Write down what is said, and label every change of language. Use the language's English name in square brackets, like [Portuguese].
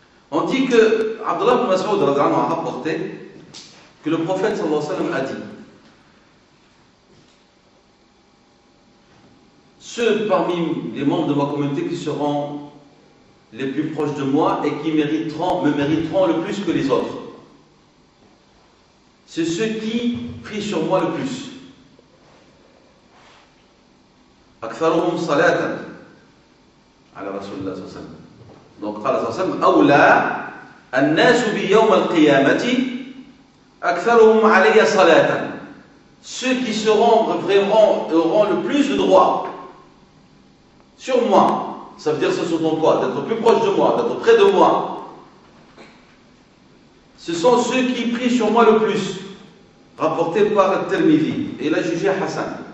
[French] On dit que Abdullah ibn Mas'ud a rapporté que le prophète sallallahu alayhi wa sallam a dit: ceux parmi les membres de ma communauté qui seront les plus proches de moi et qui me mériteront le plus que les autres, c'est ceux qui prient sur moi le plus. [Arabic] أكثرهم صلاة على رسول الله صلى الله عليه وسلم. Donc قال صلى الله عليه وسلم: أولى الناس بي يوم القيامة أكثرهم علي صلاة. [French] Ceux qui auront le plus de droit sur moi, ça veut dire ce sont quoi? D'être plus proche de moi, d'être près de moi. Ce sont ceux qui prient sur moi le plus, rapporté par Tirmidhi, et il a jugé Hassan.